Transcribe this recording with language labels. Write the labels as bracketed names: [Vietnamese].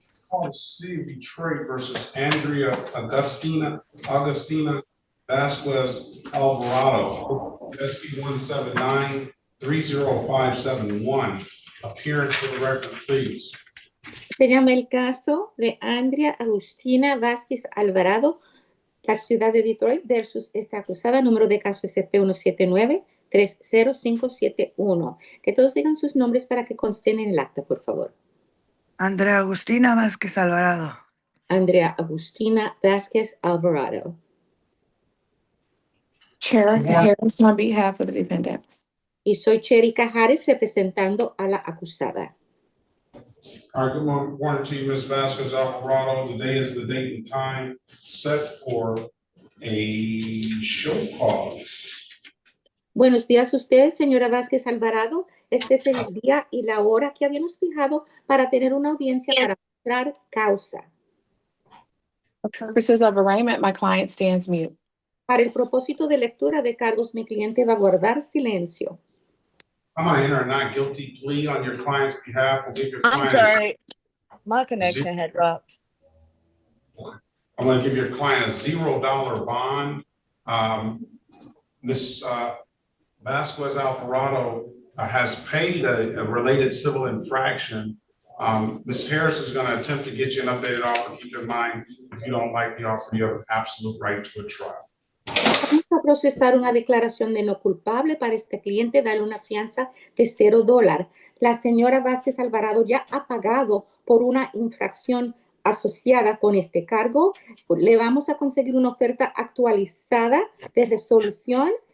[English] Called City of Detroit versus Andrea Augustina Vasquez Alvarado, SB 179-30571. Appearance for the record, please. [Spanish] Se llama el caso de Andrea Agustina Vázquez Alvarado, la ciudad de Detroit versus esta acusada, número de caso SP179-30571. Que todos digan sus nombres para que consten en el acta, por favor. Andrea Agustina Vázquez Alvarado. Andrea Agustina Vázquez Alvarado. [English] Chair Harris on behalf of the defendant. [Spanish] Y soy Cherica Harris representando a la acusada. [English] All right, good morning to you, Ms. Vasquez Alvarado. Today is the date and time set for a show cause. [Spanish] Buenos días a usted, señora Vázquez Alvarado. Este es el día y la hora que habíamos fijado para tener una audiencia para mostrar causa. [English] For purposes of arraignment, my client stands mute. [Spanish] Para el propósito de lectura de cargos, mi cliente va a guardar silencio. [English] I'm going to enter a not guilty plea on your client's behalf. We'll give your I'm client sorry, my connection had dropped. I'm going to give your client a $0 bond. Ms. Vasquez Alvarado has paid a related civil infraction. Ms. Harris is going to attempt to get you an updated offer. Keep in mind, if you don't like the offer, you have an absolute right to a trial. [Spanish] Vamos a procesar una declaración de no culpable para este cliente, darle una fianza de $0. La señora Vázquez Alvarado ya ha pagado por una infracción asociada con este cargo. Le vamos a conseguir una oferta actualizada de resolución.